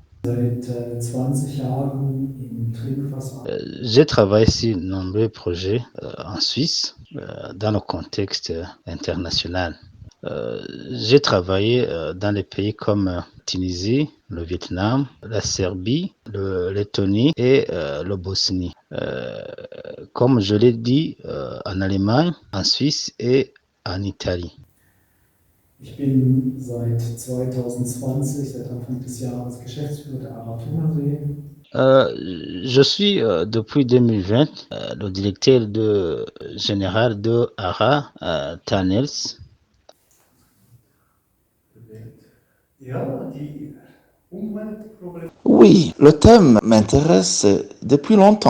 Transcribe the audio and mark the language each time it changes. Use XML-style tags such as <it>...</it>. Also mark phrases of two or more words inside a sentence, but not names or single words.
<fr>J'ai travaillé sur de nombreux projets en Suisse dans le contexte international. J'ai travaillé dans des pays comme Tunisie, le Vietnam, la Serbie, le Lettonie et le Bosnie. Comme je l'ai dit, en Allemagne, en Suisse et en Italie.</fr> <de>Ich bin seit 2020, seit Anfang des Jahres, Geschäftsführer der Ara Tonerse.</de> <fr>Je suis depuis 2020 le directeur général de Ara Tunnels. Oui, le thème m'intéresse depuis longtemps.</fr>